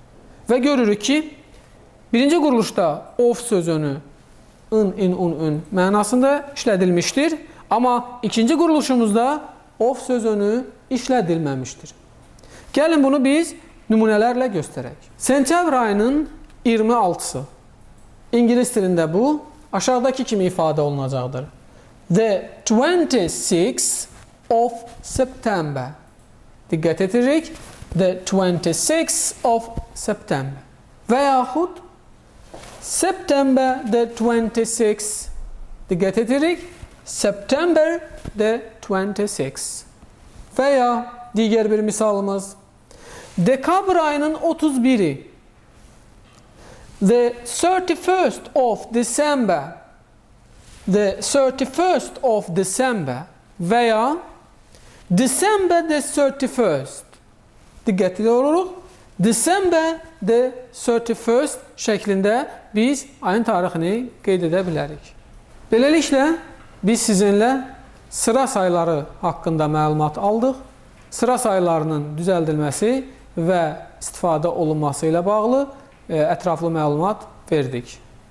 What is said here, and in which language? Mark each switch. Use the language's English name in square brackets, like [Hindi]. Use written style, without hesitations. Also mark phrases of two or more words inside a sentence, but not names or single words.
[Azerbaijani] Və görürük ki, birinci quruluşda of sözünü ın, in, un, ün mənasında işlədilmişdir. Amma ikinci quruluşumuzda of sözünü işlədilməmişdir. Gəlin bunu biz nümunələrlə göstərək. Sentyabr ayının 26-sı. İngilis dilində bu aşağıdakı kimi ifadə olunacaqdır. [English] The 26th of September. [Azerbaijani] Diqqət edirik. [English] The 26th of September. [Azerbaijani] Və yaxud [English] September the 26th. [Azerbaijani] Diqqət edirik. [English] September the 26th. [Azerbaijani] Və ya digər bir misalımız. Dekabr ayının 31'i. [English] The 31st of December. The 31st of December. [Azerbaijani] Və ya [English] December the 31st. [Azerbaijani] Diqqətli oluruq. [English] December the 31st [Azerbaijani] şəklində biz ayın tarixini qeyd edə bilərik. Beləliklə, biz sizinlə sıra sayıları haqqında məlumat aldıq. Sıra sayılarının düzəldilməsi və istifadə olunması ilə bağlı ətraflı məlumat verdik.